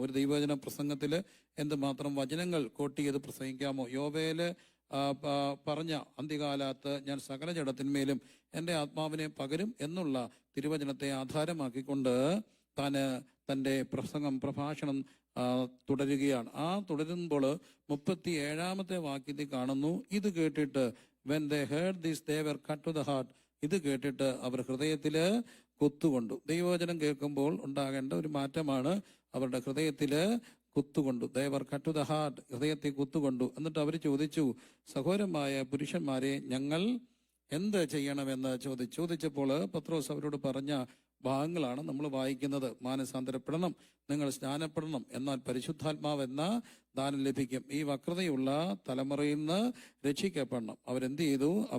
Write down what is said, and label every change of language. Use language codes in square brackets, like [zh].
[ml] ഒരു ദൈവവചന പ്രസംഗത്തില് എന്തുമാത്രം വചനങ്ങൾ കോട്ട് ചെയ്ത് പ്രസംഗിക്കാമോ? യോവേല് പറഞ്ഞ അന്ത്യകാലത്ത് ഞാൻ സകല ജഡത്തിന്മേലും എൻ്റെ ആത്മാവിനെ പകരും എന്നുള്ള തിരുവചനത്തെ ആധാരമാക്കിക്കൊണ്ട് തന്റെ പ്രഭാഷണം തുടരുകയാണ്. തുടരുമ്പോൾ 37-ാമത്തെ വാക്യത്തിൽ കാണുന്നു, ഇത് കേട്ടിട്ട് [en] when they heard this they were cut to the heart. [ml] ഇത് കേട്ടിട്ട് അവർ ഹൃദയത്തില് കുത്തുകൊണ്ടു. ദൈവവചനം കേൾക്കുമ്പോൾ ഉണ്ടാകേണ്ട ഒരു മാറ്റമാണ്. അവരുടെ ഹൃദയത്തില് കുത്തുകൊണ്ടു. [en] they were cut to the heart, [ml] ഹൃദയത്തിൽ കുത്തുകൊണ്ടു. എന്നിട്ട് അവർ ചോദിച്ചു, സഹോദരമായ പുരുഷന്മാരെ, ഞങ്ങൾ എന്ത് ചെയ്യണമെന്ന് ചോദിച്ചപ്പോൾ പത്രോസ് അവരോട് പറഞ്ഞ ഭാഗങ്ങളാണ് നമ്മൾ വായിക്കുന്നത്. മാനസാന്തരപ്പെടണം, നിങ്ങൾ സ്നാനപ്പെടണം, എന്നാൽ പരിശുദ്ധാത്മാവെന്ന ദാനം ലഭിക്കും. ഈ വക്രതയുള്ള തലമുറയിൽ നിന്ന് രക്ഷിക്കപ്പെടണം. അവരെന്ത് ചെയ്തു?